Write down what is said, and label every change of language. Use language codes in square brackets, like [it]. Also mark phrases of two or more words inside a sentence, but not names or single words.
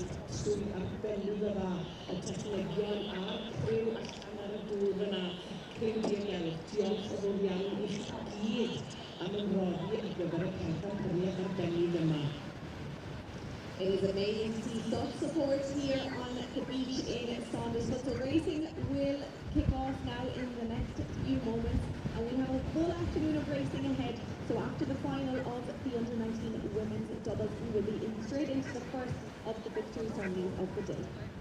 [cy] sŵn arbennig yma y technegion a'r criw allan ar y dŵr yna. Criw diogel, diolch yn fawr iawn i chi gyd am ymroddi ar gyfer y pencampwriaeth arbennig yma. [en] It is amazing to see such support here on the beach in Saunders. But the racing will kick off now in the next few moments, and we have a full afternoon of racing ahead. So after the final of the under-19 women's doubles, we will be straight into the first of the victory ceremonies of the day.